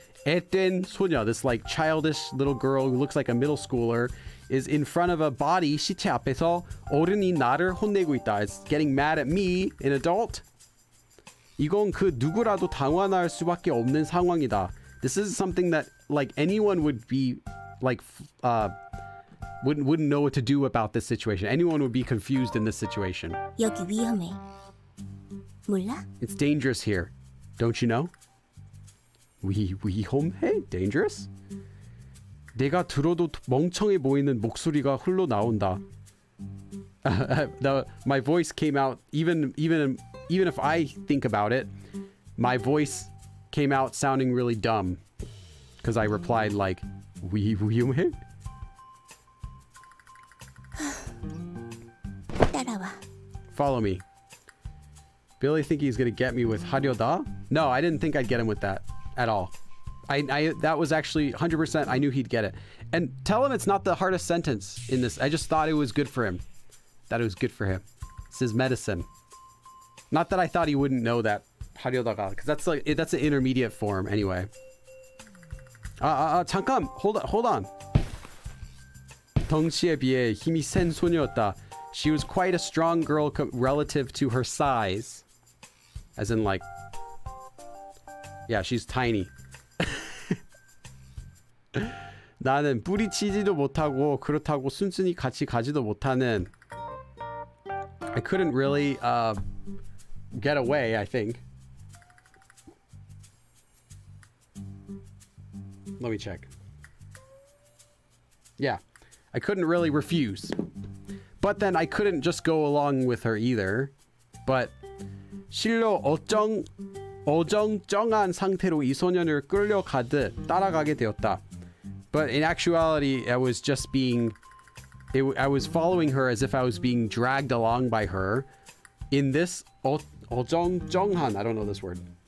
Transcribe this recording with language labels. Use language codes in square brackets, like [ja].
[ko] 앳된 소녀, [en] this like childish little girl who looks like a middle schooler, is in front of a body, [ko] 시체 앞에서 어른이 나를 혼내고 있다. [en] It's getting mad at me, an adult. [ko] 이건 그 누구라도 당황할 수밖에 없는 상황이다. [en] This is something that like anyone would be like wouldn't know what to do about this situation. Anyone would be confused in this situation. [ko] 여기 위험해. 몰라? [en] It's dangerous here. Don't you know? [ko] 위험해? [en] Dangerous? [ko] 내가 들어도 멍청해 보이는 목소리가 흘러나온다. [en] My voice came out even if I think about it, my voice came out sounding really dumb because I replied like [ko] 위험해? 따라와. [en] Follow me. Billy think he's gonna get me with 하려다? No, I didn't think I'd get him with that at all. I that was actually 100%. I knew he'd get it. And tell him it's not the hardest sentence in this. I just thought it was good for him. That it was good for him. It's his medicine. Not that I thought he wouldn't know that 하려다가, because that's an intermediate form anyway. [ko] 잠깐, [en] hold on. [ko] 덩치에 비해 힘이 센 소녀였다. [en] She was quite a strong girl relative to her size. As in like, yeah, she's tiny. [ko] 나는 뿌리치지도 못하고 그렇다고 순순히 같이 가지도 못하는. [en] I couldn't really get away, I think. Let me check. Yeah, I couldn't really refuse. But then I couldn't just go along with her either. But [ko] 실로 어정쩡한 상태로 이 소년을 끌려가듯 따라가게 되었다. [en] But in actuality, I was just I was following her as if I was being dragged along by her in this 어정쩡한, I don't know this word.